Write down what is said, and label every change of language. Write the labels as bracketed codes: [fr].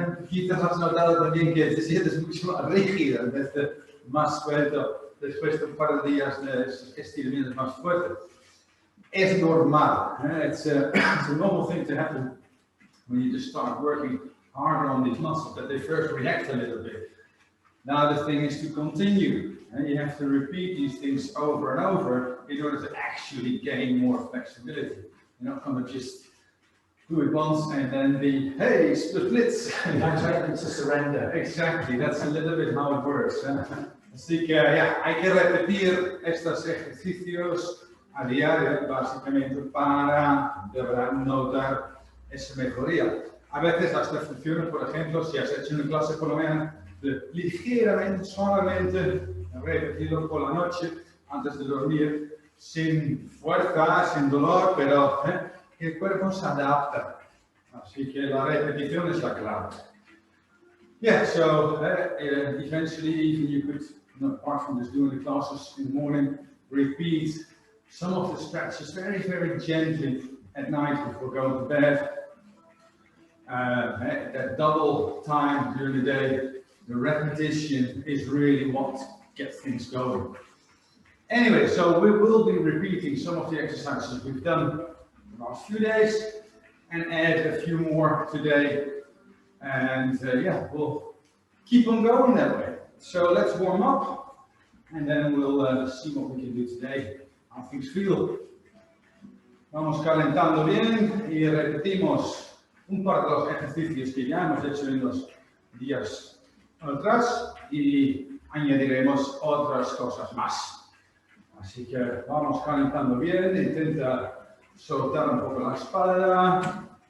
[es] Quizás has notado también que te sientes mucho más rígido desde más suelto después de un par de días de estiramientos más fuertes. Es normal. [en] It's a normal thing to happen when you just start working harder on these muscles, that they first react a little bit. Now the thing is to continue, and you have to repeat these things over and over in order to actually gain more flexibility. You're not going to just do it once and then be, hey, splits. To surrender. Exactly, that's a little bit how it works. [es] Así que hay que repetir estos ejercicios a diario, básicamente, para de verdad notar esa mejoría. A veces hasta funciona, por ejemplo, si has hecho una clase por la mañana, ligeramente, solamente repetirlo por la noche antes de dormir, sin fuerza, sin dolor, pero el cuerpo se adapta. Así que la repetición es la clave. [en] Yeah, so eventually even you could, apart from just doing the classes in the morning, repeat some of the stretches very, very gently at night before going to bed. That double time during the day, the repetition is really what gets things going. Anyway, so we will be repeating some of the exercises we've done the last few days and add a few more today. And we'll keep on going that way. So let's warm up and then we'll see what we can do today. How things feel. [es] Vamos calentando bien y repetimos un par de los ejercicios que ya hemos hecho en los días atrás y añadiremos otras cosas más. Así que vamos calentando bien, intenta soltar un poco la espalda.